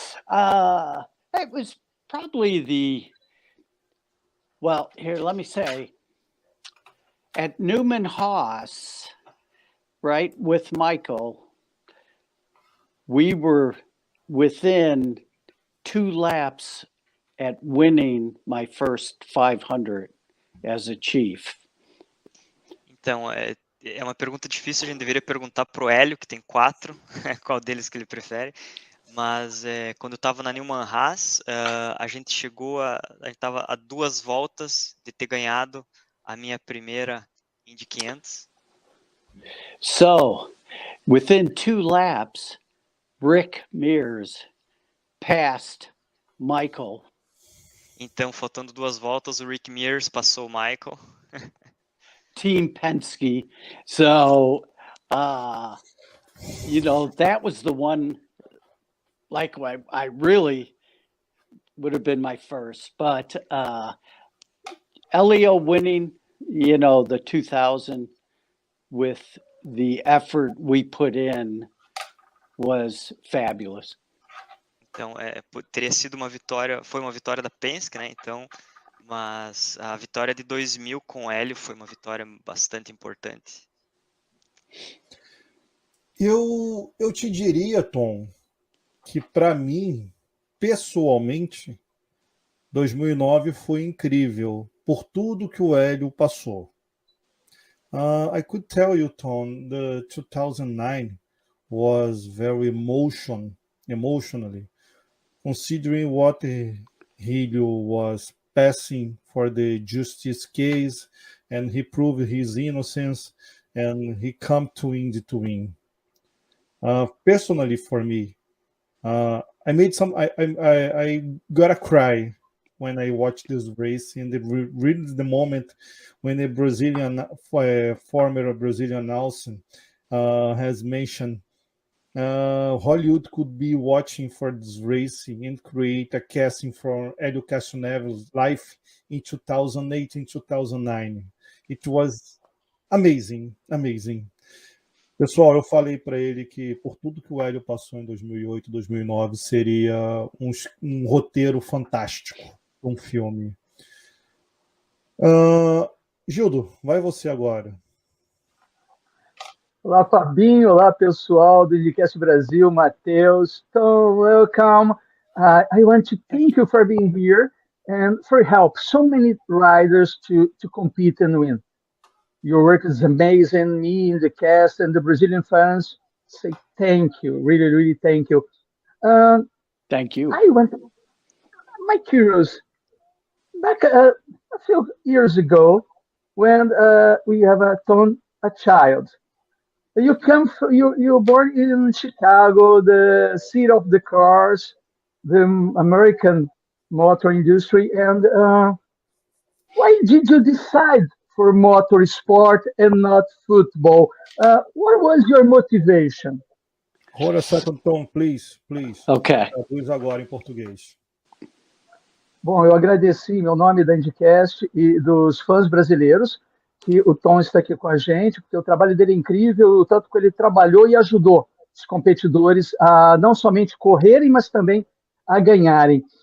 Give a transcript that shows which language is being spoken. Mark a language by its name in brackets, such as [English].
[English] It was probably here, let me say, at Newman Haas, right, with Michael, we were within 2 laps at winning my first 500 as a chief. [Portuguese] Então, é uma pergunta difícil, a gente deveria perguntar pro Hélio, que tem 4, qual deles que ele prefere. Mas quando eu estava na Newman Haas, a gente estava a 2 voltas de ter ganhado a minha primeira Indy 500. [English] So, within 2 laps, Rick Mears passed Michael. [Portuguese] Então, faltando 2 voltas, o Rick Mears passou o Michael. [English] Team Penske. So, that was the one, like, I really would have been my first. But Elio winning, the 2000 with the effort we put in was fabulous. [Portuguese] Então, teria sido foi uma vitória da Penske, né? Então, mas a vitória de 2000 com o Hélio foi uma vitória bastante importante. Eu te diria, Tom, que para mim, pessoalmente, 2009 foi incrível por tudo que o Hélio passou. [English] I could tell you, Tom, the 2009 was very emotionally, considering what Helio was passing for the justice case, and he proved his innocence, and he come to Indy to win. Personally, for me, I made some. I gotta cry when I watched this race, and really the moment when a Brazilian, former Brazilian Nelson, has mentioned Hollywood could be watching for this racing and create a casting for Hélio Castroneves' life in 2008 and 2009. It was amazing, amazing. [Portuguese] Pessoal, eu falei para ele que por tudo que o Hélio passou em 2008, 2009, seria um roteiro fantástico, um filme. Gildo, vai você agora. Olá, Fabinho. Olá, pessoal do IndyCast Brasil. [English] Matheus. So, welcome. I want to thank you for being here and for help so many riders to compete and win. Your work is amazing. Me, the cast, and the Brazilian fans say thank you. Really, really thank you. Thank you. My curious, back a few years ago, when we have a child. You you're born in Chicago, the seat of the cars, the American motor industry, and why did you decide for motorsport and not football? What was your motivation? Hold a second, Tom, please. Okay. [Portuguese] Traduz agora em português. Bom, eu agradeci em meu nome da IndyCast e dos fãs brasileiros que o Tom está aqui com a gente, porque o trabalho dele é incrível, o tanto que ele trabalhou e ajudou os competidores a não somente correrem, mas também a ganharem.